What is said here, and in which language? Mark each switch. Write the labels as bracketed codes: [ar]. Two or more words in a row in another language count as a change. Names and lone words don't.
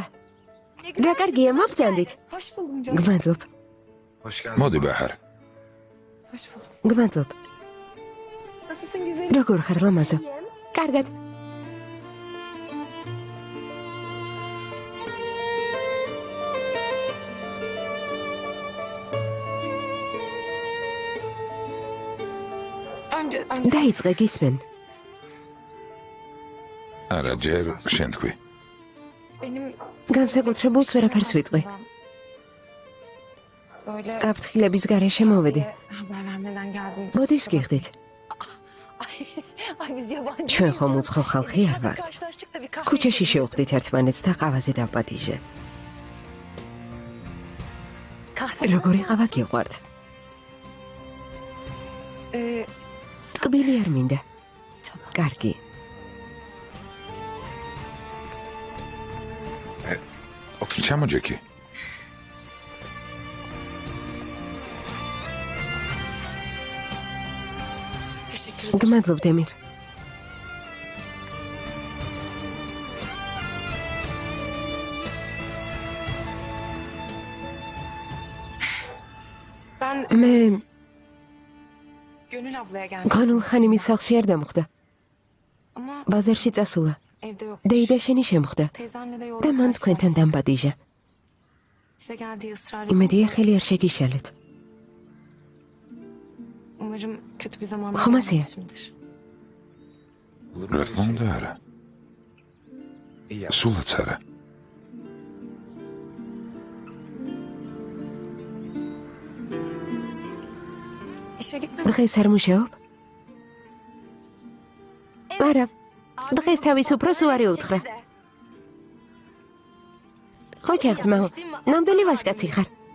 [ka] რა კარგია, მოგწანდით. [tr] Hoş buldum canım. [ka] გმადლობ. მოდი ბაჰარ. [tr] Hoş buldum. [ka] გმადლობ. [tr] Nasılsın güzelim? [ka] როგორ ხარ ლამაზო? კარგად. დაიწყე გისმენ. არა, ჯერ შენ თქვი. [tr] Benim [ka] განსაკუთრებულს ვერაფერს ვიტყვი. [tr] böyle [ka] გაფრთხილების გარეშე მოვედი. [tr] haber vermeden geldim. [ka] მოდის გიხდით. [tr] Ay biz yabancı. [ka] ჩვენ ხომ უცხო ხალხი არ ვართ. [tr] Karşılaştık da bir kahve. [ka] ქუჩაში შევხვდით ერთმანეთს და ყავაზე დავპატიჟე. [tr] Kahve. [ka] როგორი ყავა გიყვართ? ტკბილი არ მინდა. კარგი. ჩამოჯექი. [tr] Teşekkür ederim. [ka] გმადლობ დემირ. [tr] Ben [ka] მე [tr] Gönül ablaya gelmiştim. [ka] გონულ ხანიმის სახლში არ დამხვდა. [tr] Ama [ka] ბაზარში წასულა. [tr] evde yok. [ka] დეიდა შენი შემხვდა [tr] Teyzenle de [ka] და [tr] yolda [ka] მან თქვენთან [tr] karşılaştık. [ka] დამპატიჟა. [tr] Bize geldiği ısrar [ka] იმედია [tr] edince [ka] ხელი არ შეგიშალეთ. [tr] umarım kötü bir zamanda Xomasiya. gelmemişimdir. [ka] რა თქმა უნდა არა. სულაც არა. [tr] İşe gitmemiş. [ka] დღეს არ მუშაობ? არა. დღეს თავის უფროს უარი უთხრა. ხოჭა ძმაო, ნამდვილი ვაჟკაცი ხარ.